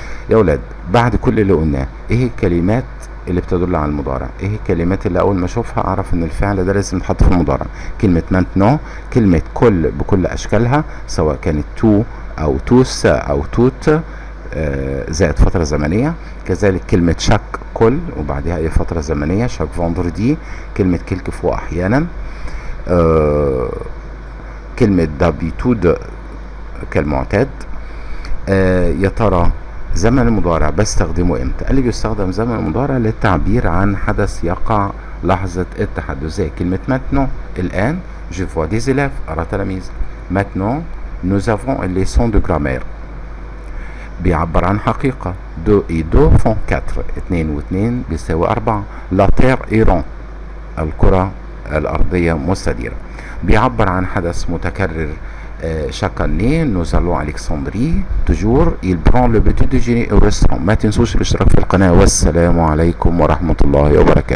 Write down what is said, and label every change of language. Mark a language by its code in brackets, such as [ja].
[ar] يا ولاد بعد كل اللي قلناه، ايه الكلمات اللي بتدل على المضارع؟ ايه الكلمات اللي اول ما اشوفها اعرف ان الفعل ده لازم يتحط في المضارع؟ كلمه مانتنون، كلمه كل بكل اشكالها سواء كانت تو او توس او توت زائد فتره زمنيه، كذلك كلمه شاك كل وبعدها اي فتره زمنيه، شاك فوندردي، كلمه كيلك فوا احيانا، كلمه دابيتود كالمعتاد. يا ترى زمن المضارع بستخدمه امتى؟ قال لي بيستخدم زمن المضارع للتعبير عن حدث يقع لحظة التحدث، زي كلمة maintenant الآن، [fr] je vois des élèves [ar] أرى تلاميذ. [fr] maintenant nous avons une leçon de grammaire. [ar] بيعبر عن حقيقة، [fr] 2 et 2 font 4، [ar] 2 و2 بيساوي 4. [fr] la terre est ronde، [ar] الكرة الأرضية مستديرة. بيعبر عن حدث متكرر، [fr] chaque année nous allons à Alexandrie toujours il prend le petit déjeuner au restaurant. [ar] ما تنسوش الاشتراك في القناة، والسلام عليكم ورحمة الله وبركاته.